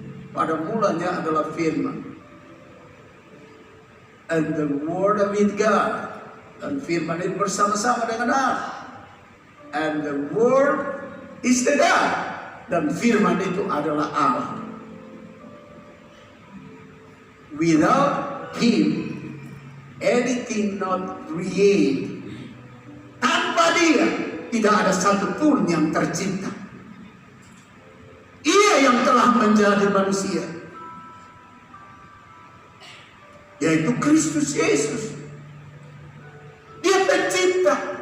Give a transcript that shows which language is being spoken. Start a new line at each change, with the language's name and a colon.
Indonesian: Pada mulanya adalah firman.
English: And the Word with God.
Indonesian: Dan firman itu bersama-sama dengan Allah.
English: And the Word is the God.
Indonesian: Dan firman itu adalah Allah.
English: Without Him, anything not created.
Indonesian: Tanpa Dia, tidak ada satupun yang tercipta. Ia yang telah menjadi manusia, yaitu Kristus Yesus. Dia pencipta.